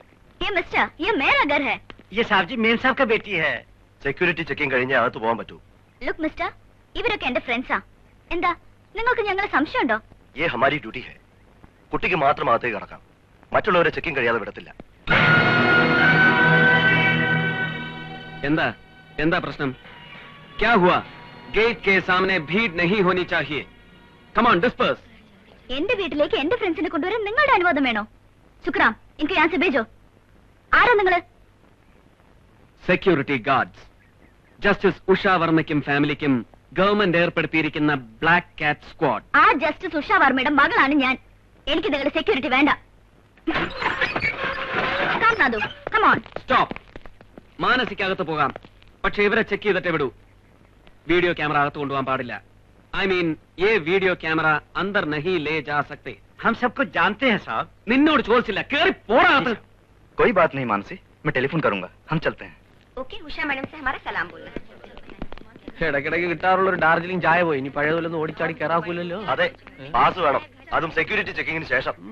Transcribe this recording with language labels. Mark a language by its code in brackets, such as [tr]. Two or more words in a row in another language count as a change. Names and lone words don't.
[hi] ये मिस्टर, ये मेरा घर है। ये साहब जी मेम साहब का बेटी है। [en] security checking [ml] കഴിഞ്ഞേ അകത്ത് പോകാൻ പറ്റൂ. [en] look mister, [ml] ഇവരൊക്കെ എന്റെ ഫ്രണ്ട്സാ. എന്താ നിങ്ങൾക്ക് ഞങ്ങളെ സംശയമുണ്ടോ? [hi] ये हमारी ड्यूटी है. [ml] കുട്ടിക്ക് മാത്രം അകത്തേക്ക് കടക്കാം. മറ്റുള്ളവരെ ചെക്കിംഗ് കഴിയാതെ വിടത്തില്ല. എന്താ എന്താ പ്രശ്നം? [hi] क्या हुआ? गेट के सामने भीड़ नहीं होनी चाहिए. [en] Come on, disperse. [ml] എന്റെ വീട്ടിലേക്ക് എന്റെ ഫ്രണ്ട്സിനെ കൊണ്ടുവരാൻ നിങ്ങളുടെ അനുവാദം വേണോ? സുക്രാം, എനിക്ക് ഞാൻ से भेजो. ആരാ നിങ്ങള്? [en] security guards. [ml] ജസ്റ്റിസ് ഉഷ വർമ്മയ്ക്കും ഫാമിലിക്കും ഗവൺമെന്റ് ഏർപ്പെടുത്തിയിരിക്കുന്ന [en] black cat squad. [ml] ആ ജസ്റ്റിസ് ഉഷ വർമ്മയുടെ മകളാണ് ഞാൻ. എനിക്ക് നിങ്ങളുടെ സെക്യൂരിറ്റി വേണ്ട. സ്റ്റോപ്പ്. മാനസികകത്ത് പോകാം, പക്ഷെ ഇവരെ ചെക്ക് ചെയ്തിട്ടേ വിടൂ. [en] video camera [ml] അകത്ത് കൊണ്ടുപോകാൻ പാടില്ല. [en] I mean, [hi] ये [en] video camera [hi] अंदर नहीं ले जा सकते. हम सबको जानते हैं साहब. [ml] നിന്നോട് ചോദിച്ചില്ല, കേറി പോടാ. [hi] कोई बात नहीं मानसी, मैं टेलीफोन करूंगा. हम चलते हैं. ओके, उषा मैडम से हमारा सलाम बोलना. [ml] ഇടയ്ക്കിടയ്ക്ക് കിട്ടാറുള്ള ഒരു ഡാർജിലിംഗ് ചായ പോയി. ഇനി പഴയതുപോലൊന്നും ഓടിച്ചാടി കയറാക്കൂലല്ലോ. അതെ, പാസ് വേണം. അതും [en] security checkingin [ml] ശേഷം.